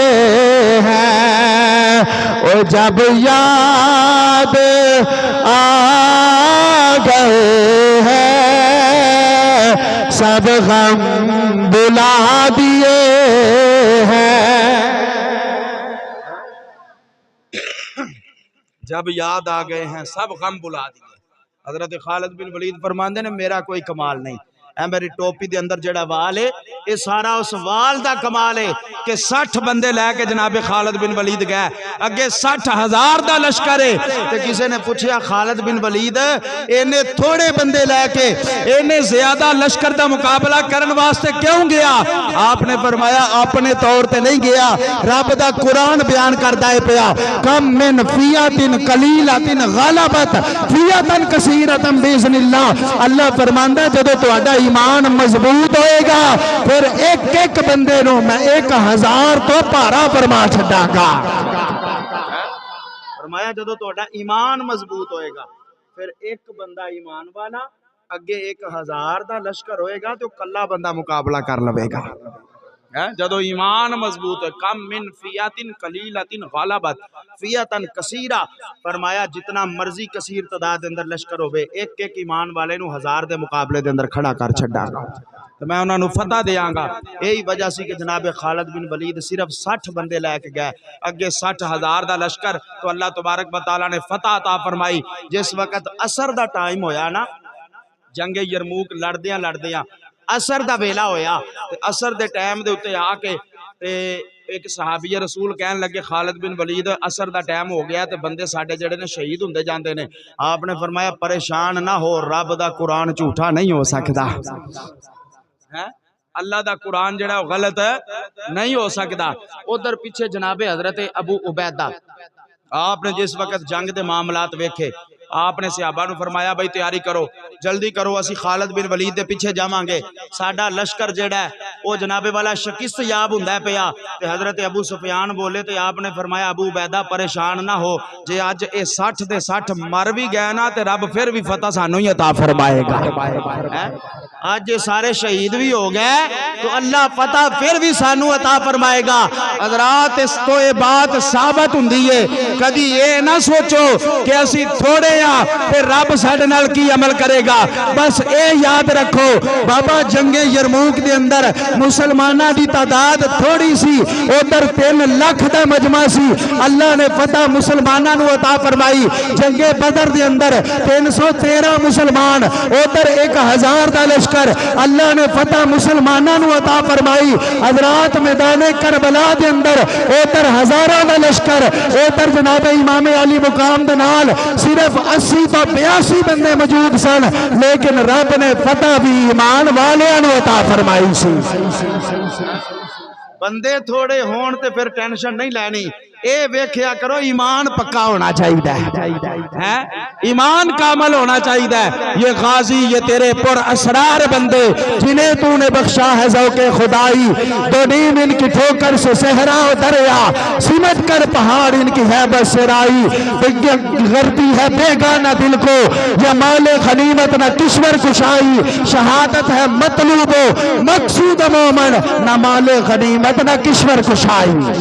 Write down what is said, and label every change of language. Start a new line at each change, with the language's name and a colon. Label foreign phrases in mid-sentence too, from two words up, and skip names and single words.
Urdu: ہیں، اور جب یاد آ گئے ہیں سب غم بلا دیے ہیں، جب یاد آ گئے ہیں سب غم بلا دیے۔
Punjabi: حضرت خالد بن ولید فرماندے نے میرا کوئی کمال نہیں، اے میری ٹوپی دے اندر جڑا وال ہے یہ سارا اس وال دا کمال ہے، کہ 60 بندے لے کے جناب خالد بن ولید گئے اگے 60,000 دا لشکر ہے تے کسے نے پوچھیا خالد بن ولید اینے تھوڑے بندے لے کے اینے زیادہ لشکر دا مقابلہ کرن واسطے کیوں گیا؟ آپ نے فرمایا اپنے طور تے نہیں گیا، رب دا قرآن بیان کردا ہے پیا
Arabic: کم من فیات قلیلۃ غلبت فیات کثیرۃ باذن اللہ۔
Punjabi: اللہ فرماندا جدوں تہاڈا ایمان مضبوط ہوئے گا پھر ایک ایک بندے نو میں 1000 تو پارا فرما چھڈاں گا۔ فرمایا جدوں تہاڈا ایمان مضبوط ہوئے گا پھر ایک بندہ ایمان والا اگے 1000 دا لشکر ہوئے گا تو کلا بندہ مقابلہ کر لوے گا۔ جدو ایمان مضبوط ہے
Arabic: کم من فیات قلیلۃ غلبت فیات کثیرہ،
Punjabi: فرمایا جتنا مرضی کثیر تعداد اندر لشکر ہوئے ایک ایک ایمان والے نو 1000 دے مقابلے دے اندر کھڑا کر چھڈا گا تو میں انہاں نو فتح دیاں گا۔ یہی وجہ سی کہ جناب خالد بن ولید صرف 60 بندے لے کے گئے اگے 60,000 دا لشکر، تو
Arabic: اللہ تبارک و تعالی
Punjabi: نے فتح عطا فرمائی۔ جس وقت عصر دا ٹائم ہویا نا جنگ یرموک لڑدیاں عصر دا ویلا ہویا تے عصر دے ٹائم دے اتے آ کے تے ایک صحابی رسول کہن لگے خالد بن ولید عصر دا ٹائم ہو گیا تے بندے ساڈے جڑے نے شہید ہوندے جاندے نے۔ آپ نے فرمایا پریشان نہ ہو، رب دا قرآن جھوٹا نہیں ہو سکدا، اللہ دا قرآن جڑا غلط نہیں ہو سکدا۔ ادھر پیچھے جناب حضرت ابو عبیدہ آپ نے جس وقت جنگ دے معاملات ویکھے آپ نے صحابہ نو فرمایا بھائی تیاری کرو، جلدی کرو، اسی خالد بن ولید دے پیچھے جاواں گے، ساڈا لشکر جڑا ہے او جناب والا شکست یاب ہوندا پیا۔ تے حضرت ابو سفیان بولے تے آپ نے فرمایا ابو عبیدہ پریشان نہ ہو، جے اج اے 60 دے 60 مر بھی گئے نا تے رب پھر بھی فتح سانو ہی عطا فرمائے گا۔ آج یہ سارے شہید بھی ہو گئے تو اللہ فتح پھر بھی سانو عطا فرمائے گا۔ حضرات اس تو یہ بات ثابت ہوندی ہے، کدی یہ نہ سوچو کہ اسی تھوڑے ہاں پھر رب ساڈے نال کی عمل کرے گا۔ بس اے یاد رکھو بابا جنگ یرموک دے اندر مسلمانہ دی تعداد تھوڑی سی، ادھر 3 لاکھ دا مجمع سی، اللہ نے فتح مسلمانہ نو عطا فرمائی۔ جنگ بدر دے اندر 313 مسلمان، ادھر 1000 دا لشکر، اللہ نے فتح مسلمانہ نو عطا فرمائی۔ حضرات میدان کربلا دے اندر ادھر 1000 دا لشکر، ادھر جناب امام علی مقام دے نال صرف 80 تو 82 بندے موجود سن، لیکن رب نے فتح بھی ایمان والیاں نو عطا فرمائی سی۔ بندے تھوڑے ہون تے پھر ٹینشن نہیں لینی، اے ویکھیا کرو ایمان پکا ہونا چاہیے، ایمان کامل ہونا چاہیے۔
Urdu: یہ غازی یہ تیرے پر اسرار بندے جنہیں تو نے بخشا ہے ذوق خدائی، دو نیم ان کی ٹھوکر سے صحرا و دریا، سمٹ کر پہاڑ ان کی ہے بس سرائی، غربی ہے بیگانہ دل کو یہ مال غنیمت نہ کشور کشائی، شہادت ہے مطلوب و مقصود مومن نہ مال غنیمت نہ کشور کشائی۔